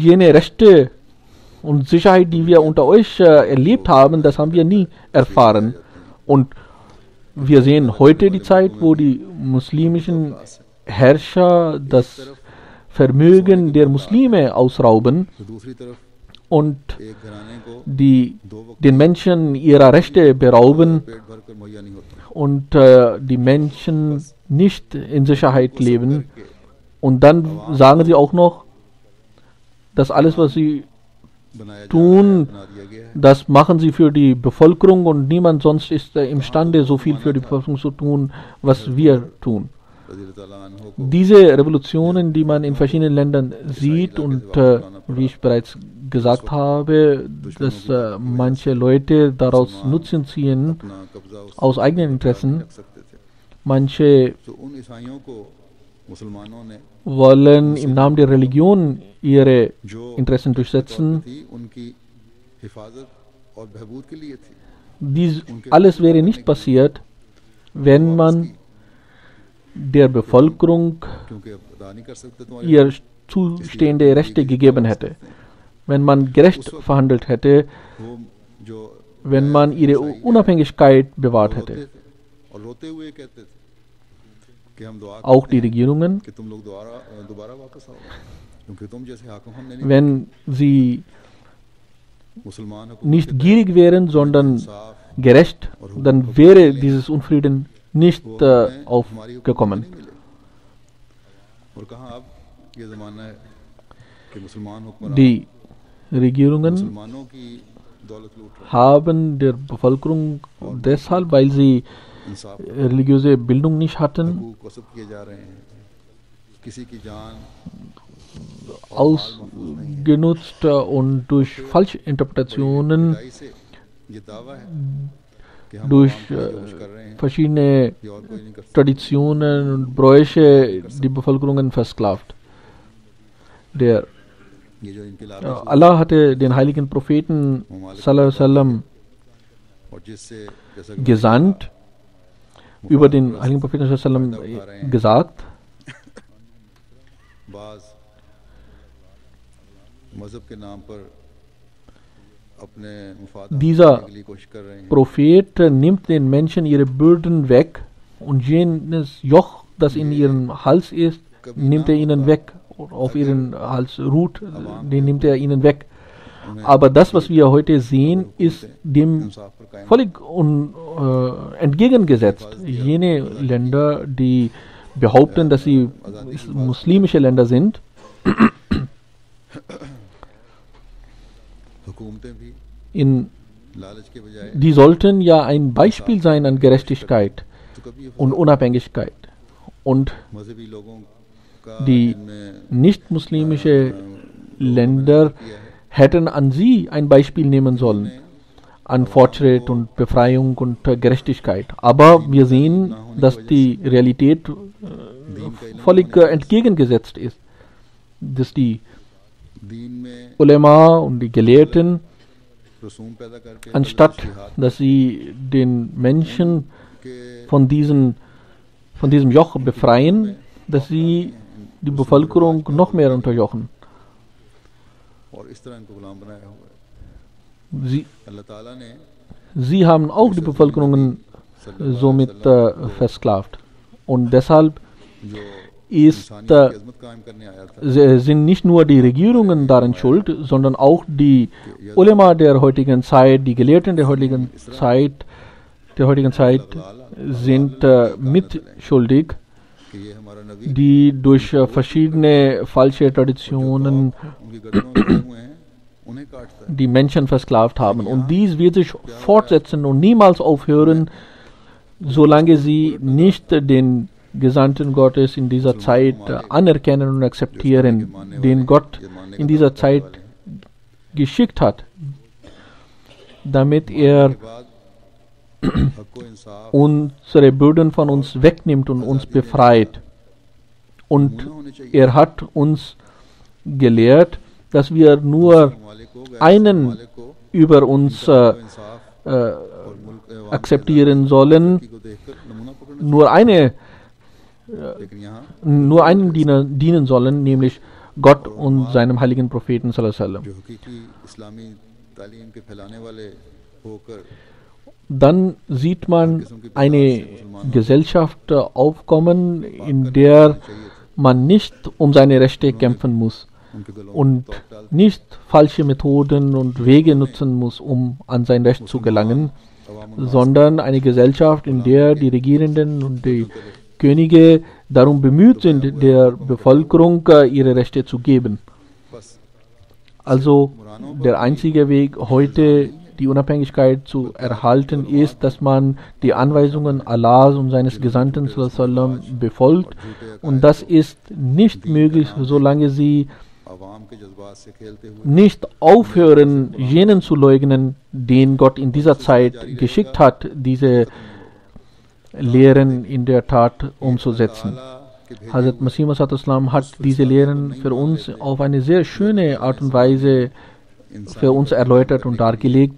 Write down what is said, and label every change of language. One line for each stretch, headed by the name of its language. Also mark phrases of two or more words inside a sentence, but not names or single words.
German: Jene Rechte und Sicherheit, die wir unter euch erlebt haben, das haben wir nie erfahren. Und wir sehen heute die Zeit, wo die muslimischen Herrscher das Vermögen der Muslime ausrauben
Urdu: تو دوسری طرف
German: und
Urdu: ایک گھرانے کو
German: den Menschen ihrer Rechte berauben
Urdu: پیٹ بھر کر مہیا نہیں ہوتا
German: und die Menschen nicht in Sicherheit leben. Und dann sagen sie auch noch, dass alles, was sie
Urdu: بنایا جا
German: tun,
Urdu: بنا دیا گیا ہے
German: das machen sie für die Bevölkerung und niemand sonst ist imstande, so viel für die Bevölkerung zu tun, was wir tun.
Arabic: رضي الله عنه
Urdu: को
German: Diese Revolutionen, die man in verschiedenen Ländern sieht und wie ich bereits gesagt habe, dass manche Leute daraus Nutzen ziehen,
Urdu: اپنا قبضہ اس
German: aus eigenen Interessen,
Urdu: رکھ سکتے تھے
German: manche
Urdu: تو ان عیسائیوں کو مسلمانوں نے
German: wollen im Namen der Religion ihre
Urdu: जो
German: Interessen durchsetzen.
Urdu: تھی ان کی حفاظت اور بہبود کے لیے تھی
German: Dies alles wäre nicht passiert, wenn man der Bevölkerung
Urdu: کیونکہ اب ادا نہیں کر سکتے تمہارے
German: ihr zustehende Rechte gegeben hätte. Wenn man gerecht verhandelt hätte,
Urdu: وہ جو
German: wenn man ihre Unabhängigkeit bewahrt
Urdu: रोते
German: hätte.
Urdu: تھے اور روتے ہوئے کہتے تھے کہ ہم دعا
German: Auch
Urdu: करते
German: die
Urdu: हैं
German: Regierungen,
Urdu: کہ تم لوگ دوبارہ واپس آؤ کیونکہ تم جیسے حاکم ہم نے نہیں
German: wenn sie
Urdu: मुसलमान
German: nicht gierig wären, sondern
Urdu: इंसाफ
German: gerecht, dann wäre dieses Unfrieden nicht aufgekommen.
Urdu: اور کہاں اب یہ زمانہ ہے کہ مسلمان حکمران
German: Die Regierungen
Urdu: مسلمانوں کی دولت لوٹ رہے
German: haben der Bevölkerung deshalb, weil sie
Urdu: ہیں انصاف
German: religiöse Bildung nicht hatten,
Urdu: حقوق وسب کیے جا رہے ہیں کسی کی جان
German: ausgenutzt und durch Falschinterpretationen,
Urdu: خدائی سے یہ دعویٰ ہے کہ ہم
German: durch
Urdu: عوام کے لیے جو کچھ کر رہے ہیں
German: verschiedene
Urdu: یہ اور کوئی نہیں کر سکتا
German: Traditionen und Bräuche die Bevölkerung versklavt. Der
Urdu: یہ جو انقلاب
German: Allah hatte den heiligen Propheten
Arabic: صلى الله عليه وسلم
Urdu: اور جس سے جیسا کہ
German: gesandt, über den heiligen Propheten
Arabic: صلى الله عليه وسلم
German: gesagt,
Urdu: بعض مذہب کے نام پر اپنے مفاد
German: Dieser
Urdu: کے لیے کوشش کر رہے ہیں
German: Prophet nimmt den Menschen ihre Bürden weg und jenes Joch, das in ihrem Hals ist, nimmt er ihnen weg. Auf ihren Hals ruht, den nimmt er ihnen weg. Aber das, was wir heute sehen, ist dem
Urdu: انصاف پر قائم
German: völlig entgegengesetzt. Jene Länder, die behaupten, dass sie muslimische Länder sind,
Urdu: حکومتیں بھی
German: in,
Urdu: لالچ کے بجائے
German: die sollten ja ein Beispiel sein an Gerechtigkeit
Urdu: تو کبھی یہ
German: und Unabhängigkeit. Und
Urdu: مذہبی لوگوں کا
German: die
Urdu: इनमें
German: nicht-muslimische Länder hätten an sie ein Beispiel nehmen sollen, an Fortschritt und Befreiung und Gerechtigkeit. Aber wir sehen, dass die Realität völlig entgegengesetzt ist. Dass die
Urdu: دین میں
German: Ulema und die Gelehrten,
Urdu: رسوم پیدا کرکے
German: anstatt dass sie den Menschen
Urdu: के
German: von diesem Joch befreien, dass sie die Bevölkerung noch mehr unterjochen.
Urdu: اور اس طرح ان کو غلام بنایا ہوا ہے
German: Sie,
Urdu: اللہ تعالیٰ نے
German: sie haben auch die Bevölkerung somit versklavt. Und deshalb
Urdu: जो
German: ist,
Urdu: انسانیت کی عظمت قائم کرنے آیا تھا
German: sind nicht nur die Regierungen daran schuld, sondern auch die Ulema der heutigen Zeit, die Gelehrten der heutigen Zeit sind mitschuldig,
Urdu: کہ یہ ہمارا نبی
German: die durch verschiedene falsche Traditionen
Urdu: ان کی گردنوں میں لگے ہوئے ہیں انہیں کاٹتا ہے
German: die Menschen versklavt haben. Und dies wird sich fortsetzen und niemals aufhören, solange sie nicht den Gesandten Gottes in dieser Zeit anerkennen und akzeptieren, den Gott in dieser Zeit geschickt hat, damit er
Urdu: کے بعد حق و انصاف
German: unsere Bürden von uns wegnimmt und uns befreit. Und
Urdu: ہونا ہونے چاہیے
German: er hat uns gelehrt, dass wir nur
Urdu: ممالک کو غیر
German: einen
Urdu: ممالک کو
German: über uns
Urdu: انصاف اور ملک
German: akzeptieren sollen,
Urdu: کو دیکھ کر نمونہ پکڑنا
German: nur
Urdu: لیکن یہاں
German: nur einem dienen sollen, nämlich Gott und seinem heiligen Propheten
Arabic: صلى الله عليه وسلم.
Urdu: جو حقیقی اسلامی تعلیم کے پھیلانے والے ہو کر
German: Dann sieht man eine Gesellschaft aufkommen, in der man nicht um seine Rechte kämpfen muss
Urdu: ان کے گلوں
German: und nicht falsche Methoden und Wege nutzen muss, um an sein Recht zu gelangen, sondern eine Gesellschaft, in der die Regierenden und die Könige darum bemüht sind, der Bevölkerung ihre Rechte zu geben.
Urdu: बस
German: Also der einzige Weg heute die Unabhängigkeit zu erhalten ist, dass man die Anweisungen Allahs und seines Gesandten
Arabic: صلى الله عليه وسلم
German: befolgt, und das ist nicht möglich, solange sie
Urdu: عوام کے جذبات سے کھیلتے ہوئے
German: nicht aufhören, jenen zu leugnen, den Gott in dieser Zeit geschickt hat, diese Lehren in der Tat umzusetzen.
Urdu: کے بھیجے
German: Hazrat Masih Maud Islam hat diese Lehren für uns auf eine sehr schöne Art und Weise für uns erläutert und dargelegt.